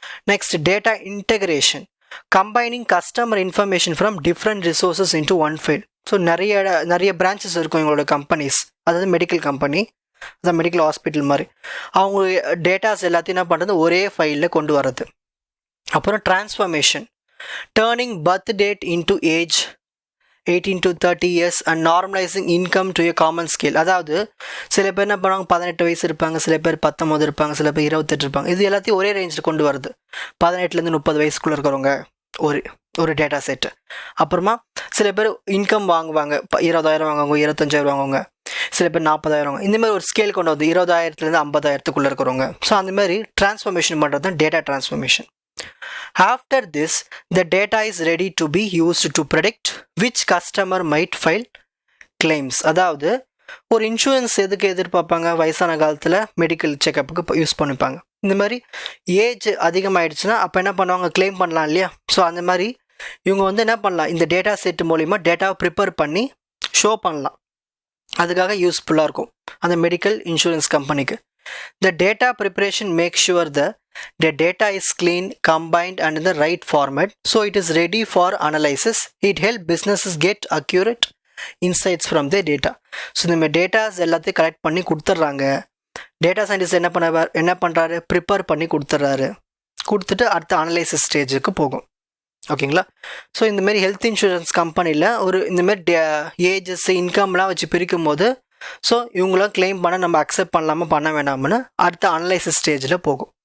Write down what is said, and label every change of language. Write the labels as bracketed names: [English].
[English] Next data integration. Combining customer information from different resources into one file. [Tamil] So நிறைய branches இருக்கும் எங்களோட companies, அதாவது medical company, அதாவது medical hospital மாதிரி, அவங்க டேட்டாஸ் எல்லாத்தையும் என்ன பண்ணுறது, ஒரே ஃபைலில் கொண்டு வர்றது. அப்புறம் transformation. [English] Turning birth date into age 18 to 30 years and normalizing income to a common scale. [Tamil] அதாவது சில பேர் என்ன பண்ணுவாங்க, 18 வயசு இருப்பாங்க, சில பேர் 19 இருப்பாங்க, சில பேர் 28 இருப்பாங்க. இது எல்லாத்தையும் ஒரே ரேஞ்சில் கொண்டு வருது, 18லேருந்து 30 வயசுக்குள்ளே இருக்கிறவங்க ஒரு டேட்டா செட்டு. அப்புறமா சில பேர் இன்கம் வாங்குவாங்க, 20,000 வாங்குவாங்க, 25,000 வாங்குவாங்க, சில பேர் 40,000 வாங்குவாங்க. இந்த மாதிரி ஒரு ஸ்கேல் கொண்டு வந்து 20,000லேருந்து 50,000க்குள்ளே இருக்கிறவங்க. ஸோ அந்த மாதிரி ட்ரான்ஸ்ஃபார்மேஷன் பண்ணுறது தான் data transformation. [English] After this, the data is ready to be used to predict which customer might file claims. [Tamil] அதாவது ஒரு இன்சூரன்ஸ் எதுக்கு எதிர்பார்ப்பாங்க, வயசான காலத்தில் மெடிக்கல் செக்கப்புக்கு யூஸ் பண்ணிப்பாங்க. இந்த மாதிரி ஏஜ் அதிகமாகிடுச்சுன்னா அப்போ என்ன பண்ணுவாங்க, கிளைம் பண்ணலாம் இல்லையா. ஸோ அந்த மாதிரி இவங்க வந்து என்ன பண்ணலாம், இந்த டேட்டா செட் மூலிமா டேட்டாவை ப்ரிப்பேர் பண்ணி ஷோ பண்ணலாம், அதுக்காக யூஸ்ஃபுல்லாக இருக்கும் அந்த மெடிக்கல் இன்சூரன்ஸ் கம்பெனிக்கு. [English] The data preparation makes sure the data is clean, combined and in the right format, so it is ready for analysis. It helps businesses get accurate insights from the data. [Tamil] So இந்த datas எல்லாத்தையும் collect பண்ணி கொடுத்துட்றாங்க, data scientist என்ன பண்ணுறாரு, prepare பண்ணி கொடுத்துட்றாரு. கொடுத்துட்டு அடுத்த analysis ஸ்டேஜுக்கு போகும். ஓகேங்களா? ஸோ இந்தமாரி ஹெல்த் இன்சூரன்ஸ் கம்பெனியில் ஒரு இந்தமாரி ஏஜஸ் இன்கம்லாம் வச்சு பிரிக்கும் போது ஸோ இவங்களாம் கிளைம் பண்ண நம்ம அக்செப்ட் பண்ணலாமா பண்ண வேணாம்னு அடுத்த அனலைசிஸ் ஸ்டேஜில் போகும்.